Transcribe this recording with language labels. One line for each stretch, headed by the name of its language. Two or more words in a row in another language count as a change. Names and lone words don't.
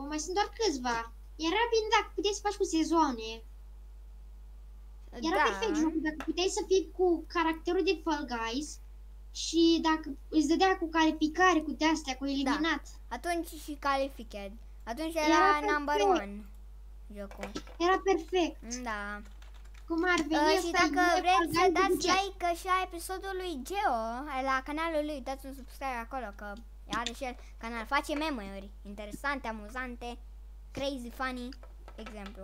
Romanian: Mai sunt doar câțiva. Era bine dacă puteai să faci cu sezoane. Era perfect jocul dacă puteai să fii cu caracterul de Fall Guys. Și dacă îți dădea cu calificare, cu de-astea, cu eliminat. Da. Atunci și calificat. Atunci era
English: number one
Romanian: jocul. Era perfect. Da. Cum ar veni și dacă vreți să dați like și la episodul lui Geo, la canalul lui, dați un subscribe acolo, că are și el canal. Face meme-uri interesante, amuzante,
English: crazy, funny,
Romanian: exemplu.